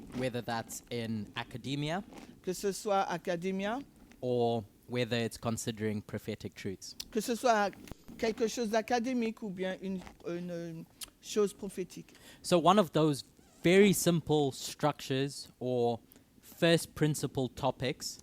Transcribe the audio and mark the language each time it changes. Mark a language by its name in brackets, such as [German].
[English] Whether that's in academia [French] Que ce soit academia, [English] or whether it's considering prophetic truths. [French] que ce soit quelque chose d'académique ou bien une chose prophétique. [English] So one of those very simple structures or first principle topics